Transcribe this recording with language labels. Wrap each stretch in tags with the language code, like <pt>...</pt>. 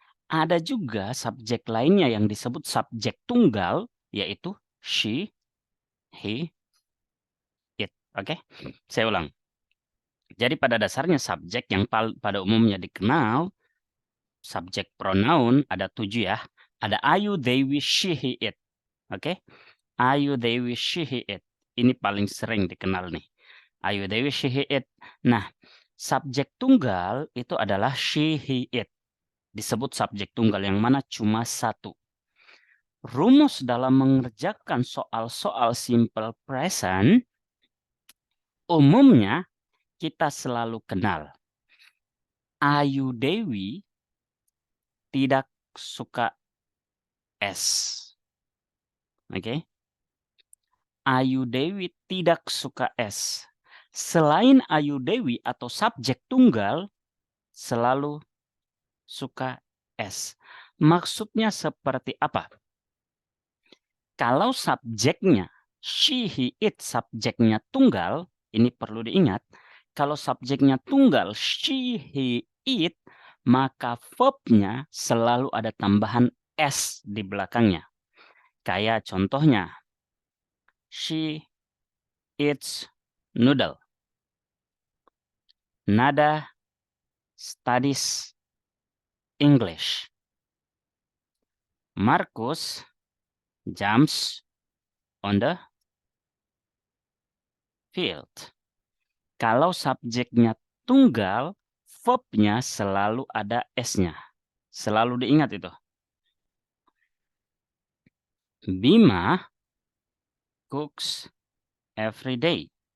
<id>Ada juga subjek lainnya yang disebut subjek tunggal, yaitu she, he, it. Oke, saya ulang. Jadi pada dasarnya subjek yang pada umumnya dikenal, subjek pronoun ada 7 ya. Ada I, you, they, we, she, he, it. Oke, I, you, they, we, she, he, it. Ini paling sering dikenal nih. I, you, they, we, she, he, it. Nah, subjek tunggal itu adalah she, he, it. Disebut subjek tunggal yang mana cuma satu. Rumus dalam mengerjakan soal-soal simple present, umumnya kita selalu kenal. Ayu Dewi tidak suka es. Oke. Ayu Dewi tidak suka es. Selain Ayu Dewi atau subjek tunggal, selalu suka es. Maksudnya seperti apa? Kalau subjeknya she, he, it, subjeknya tunggal, ini perlu diingat. Kalau subjeknya tunggal she, he, it, maka verbnya selalu ada tambahan s di belakangnya.</id> <en>Kayak contohnya, she eats noodle. Nada studies English. Marcus jumps on the field.</en> <id>Kalau subjeknya tunggal, verbnya selalu ada S-nya. Selalu diingat itu.</id> <en>Bima cooks every day.</en>